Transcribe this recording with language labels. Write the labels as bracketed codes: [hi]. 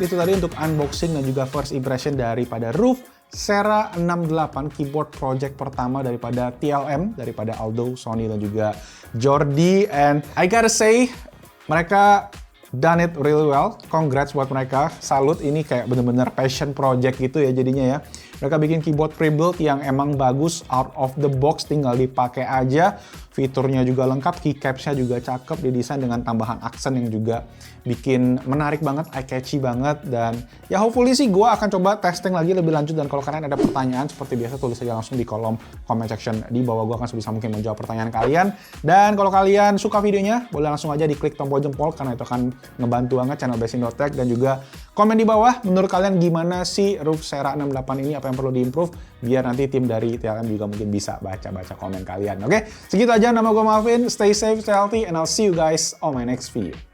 [id] Itu tadi untuk unboxing dan juga first impression daripada ROOF Sera 68, keyboard project pertama daripada TLM, daripada Aldo, Sony, dan juga Jordi. [en] And I gotta say, [id] mereka [en] done it really well. [id] Congrats buat mereka. Salut, ini kayak bener-bener passion project gitu ya jadinya ya. Mereka bikin keyboard pre-built yang emang bagus, [en] out of the box, [id] tinggal dipakai aja. Fiturnya juga lengkap, keycaps-nya juga cakep, didesain dengan tambahan aksen yang juga bikin menarik banget, [en] eye-catchy banget. [id] Dan ya hopefully sih gue akan coba testing lagi lebih lanjut. Dan kalau kalian ada pertanyaan seperti biasa, tulis aja langsung di kolom comment section di bawah. Gue akan sebisa mungkin menjawab pertanyaan kalian. Dan kalau kalian suka videonya, boleh langsung aja diklik tombol jempol, karena itu akan ngebantu banget channel Basing.Tech. Dan juga komen di bawah, menurut kalian gimana sih ROOF Sera 68 ini, apa yang perlu diimprove, biar nanti tim dari TLM juga mungkin bisa baca-baca komen kalian. Oke, segitu aja. Nama gue [en] Malvin, stay safe, stay healthy, and I'll see you guys on my next video.